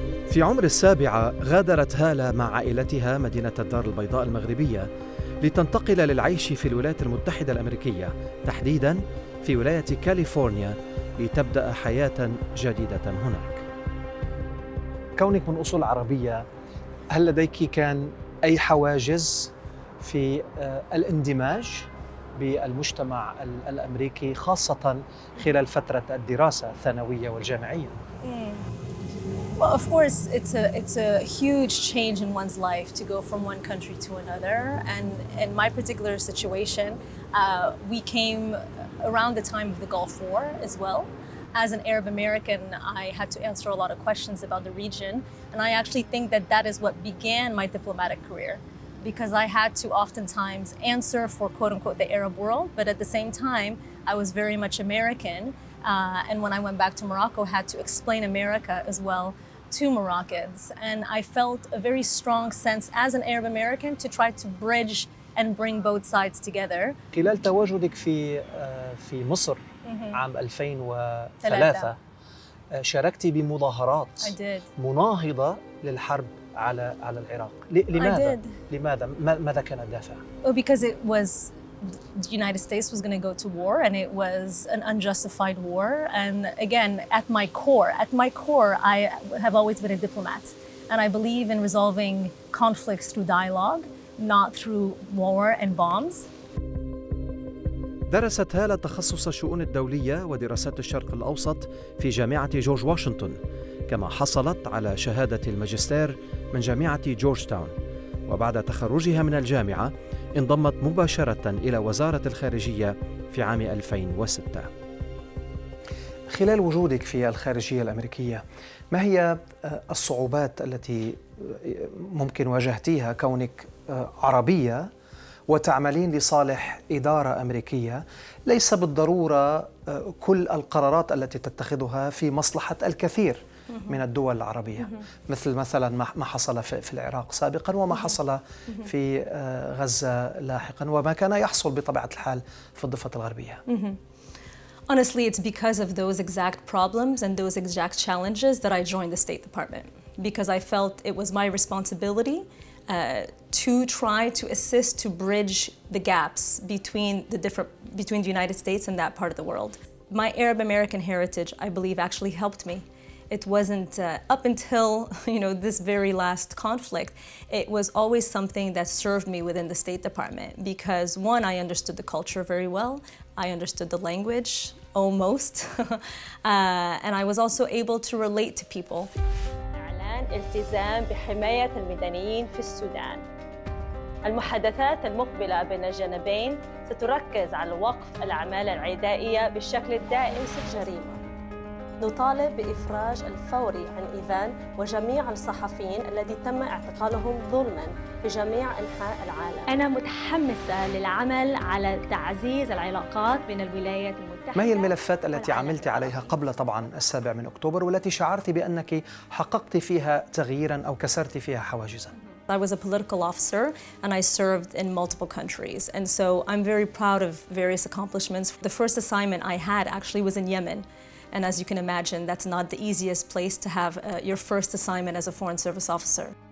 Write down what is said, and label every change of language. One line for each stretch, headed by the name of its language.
Arabic: في عمر 7 غادرت هالة مع عائلتها مدينة الدار البيضاء المغربية لتنتقل للعيش في الولايات المتحدة الأمريكية، تحديداً في ولاية كاليفورنيا، لتبدأ حياة جديدة هناك. كونك من أصول عربية، هل لديك كان أي حواجز في الاندماج بالمجتمع الأمريكي خاصة خلال فترة الدراسة الثانوية والجامعية؟
English: Well, of course, it's a huge change in one's life to go from one country to another. And in my particular situation, we came around the time of the Gulf War as well. As an Arab American, I had to answer a lot of questions about the region. And I actually think that that is what began my diplomatic career, because I had to oftentimes answer for quote unquote the Arab world, but at the same time, I was very much American. And when I went back to Morocco, I had to explain America as well to Moroccans. And I felt a very strong sense as an Arab American to try to bridge and bring both sides together.
Arabic: خلال تواجدك في مصر عام 2003 شاركتي بمظاهرات مناهضة للحرب على العراق. لماذا؟ لماذا؟ ماذا كان الدافع؟
English: Because it was the United States was going to go to war, and it was an unjustified war. And again, at my core, I have always been a diplomat, and I believe in resolving conflicts through dialogue, not through war and bombs.
Arabic: درست هالة تخصص الشؤون الدولية ودراسات الشرق الأوسط في جامعة جورج واشنطن، كما حصلت على شهادة الماجستير من جامعة جورج تاون. وبعد تخرجها من الجامعة انضمت مباشرة إلى وزارة الخارجية في عام 2006. خلال وجودك في الخارجية الأمريكية، ما هي الصعوبات التي ممكن واجهتيها كونك عربية وتعملين لصالح إدارة أمريكية؟ ليس بالضرورة كل القرارات التي تتخذها في مصلحة الكثير من الدول العربية، مثلا ما حصل في العراق سابقا وما حصل في غزة لاحقا وما كان يحصل بطبيعة الحال في الضفة الغربية. Honestly, it's because of those exact problems and those exact challenges that I joined the State Department, because I felt it was my responsibility to try to assist to bridge the gaps between the United States and that part of the world. My Arab American heritage, I believe, actually helped me. It wasn't up until this very last conflict, it was always something that served me within the State Department, because one, I understood the culture very well, I understood the language almost, and I was also able to relate to people. إعلان التزام بحماية المدنيين في السودان. المحادثات المقبلة بين الجانبين ستركز على وقف الأعمال العدائية بالشكل الدائم في الجريمة. نطالب بإفراج الفوري عن إيفان وجميع الصحفيين الذي تم اعتقالهم ظلماً في جميع أنحاء العالم. أنا متحمسة للعمل على تعزيز العلاقات بين الولايات المتحدة. ما هي الملفات التي عملت عليها قبل طبعا 7 أكتوبر والتي شعرت بأنك حققت فيها تغييرا أو كسرت فيها حواجزا؟
English: I was a political officer and I served in multiple countries. And so I'm very proud of various accomplishments. The first assignment I had actually was in Yemen. And as you can imagine, that's not the easiest place to have your first assignment as a Foreign Service officer.